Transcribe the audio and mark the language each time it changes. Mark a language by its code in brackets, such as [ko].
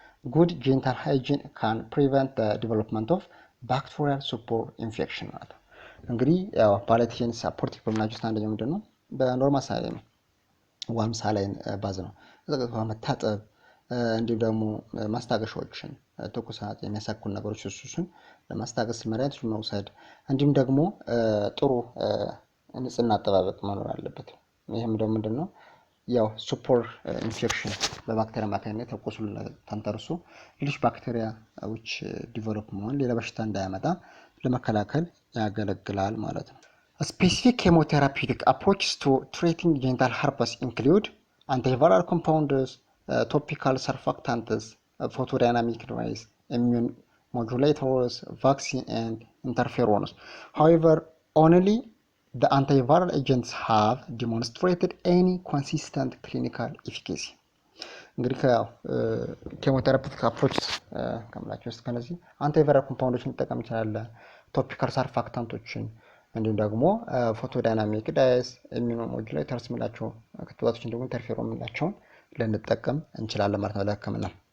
[en] Good genital hygiene can prevent the development of bacterial spore infection [am] ማለት ነው። እንግዲህ ያው palliative and supportive በምናቸው ውስጥ አንደኛው ምንድን ነው? በኖርማል ሳላይን ዋርም ሳላይን ባዝ ነው መታጠብ፣ እንዲሁም ደግሞ ማስታገሻዎችን ትኩሳት የሚያሳክሉ ነገሮች እሱን ለማስታገስ መድኃኒቶች መውሰድ፣ እንዲሁም ደግሞ ጥሩ ንጽህና አጠባበቅ መኖር አለበት። ይህም ደግሞ ምንድን ነው ያው ሱፖር ኢንፌክሽን በባክቴሪያ አማካኝነት ቁስሉ ተንተርሶ ሌሎች ባክቴሪያዎች ዲቨሎፕ መሆን ሌላ በሽታ እንዳያመጣ ለመከላከል ያገለግላል ማለት ነው። [en] Specific chemotherapeutic approaches to treating genital herpes include antiviral compounds, topical surfactants, photodynamic noise, immune modulators, vaccine, and interferons. However, only the antiviral agents have demonstrated any consistent clinical efficacy. [am] እንግዲህ ኬሞቴራፒቲክ አፕሮች ከምላቸው ውስጥ ከነዚህ አንቲቫይራል ኮምፓውንዶችን እንጠቀም እንችላለን፣ ቶፒካል ሰርፋክታንቶችን፣ እንዲሁም ደግሞ ፎቶዳይናሚክ ዳይስ፣ ኢሚኖ ሞጁሌተርስ የምንላቸው ክትባቶችን ደግሞ ኢንተርፌሮን የምንላቸውን ልንጠቀም እንችላለን ማለት ነው ለህክምና።